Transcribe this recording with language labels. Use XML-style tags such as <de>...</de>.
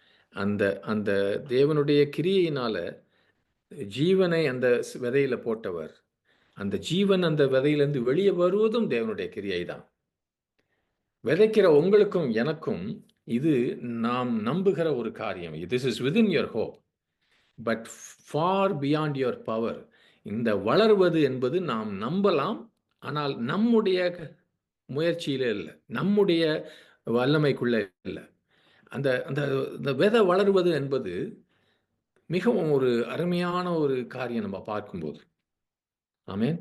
<ta>அந்த தேவனுடைய கிரியையினால ஜீவனை அந்த விதையில போட்டவர். அந்த ஜீவன் அந்த விதையிலிருந்து வெளியே வருவதும் தேவனுடைய கிரியை தான். விதைக்கிற உங்களுக்கும் எனக்கும் இது நாம் நம்புகிற ஒரு காரியம்.</ta> <en>This is within your hope, but far beyond your power.</en> <ta>இந்த வளர்வது என்பது நாம் நம்பலாம், ஆனால் நம்முடைய முயற்சியிலே இல்லை, நம்முடைய வல்லமைக்குள்ள இல்லை. அந்த அந்த விதை வளருவது என்பது மிகவும் ஒரு அருமையான ஒரு காரியம் நம்ம பார்க்கும்போது. ஆமென்.</ta>